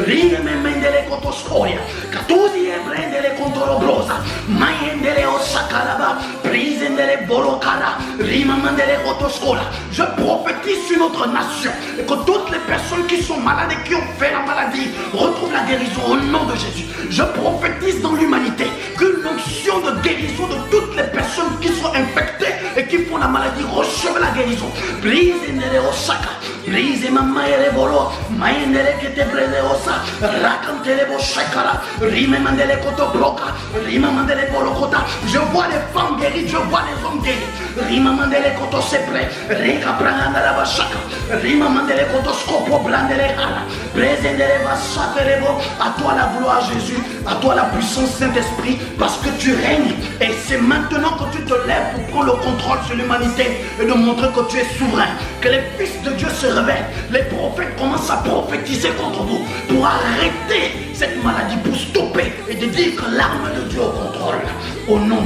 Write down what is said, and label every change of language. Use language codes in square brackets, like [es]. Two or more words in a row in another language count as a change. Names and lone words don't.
[fr] Je prophétise sur notre nation et que toutes les personnes qui sont malades et qui ont fait la maladie retrouvent la guérison au nom de Jésus. Je prophétise dans l'humanité que l'onction de guérison de toutes les personnes qui sont infectées et qui font la maladie reçoivent la guérison. Brise mamma e le volo, maendele che te prende ossa, racantele boshakara, rime mandele koto bloca, rima mandele bolokota. Je vois les femmes guéries, je vois les hommes guéris. Rima mandele koto sepre, reka pranda la bashaka, rima mandele koto scopo blandele hala, presendele basaterebo. À toi la gloire Jésus, à toi la puissance Saint-Esprit, parce que tu règnes. Et c'est maintenant que tu te lèves pour prendre le contrôle sur l'humanité et de montrer que tu es souverain, que les fils de Dieu se réveillent. Les prophètes commencent à prophétiser contre vous pour arrêter cette maladie, pour stopper et de dire que l'arme de Dieu au contrôle.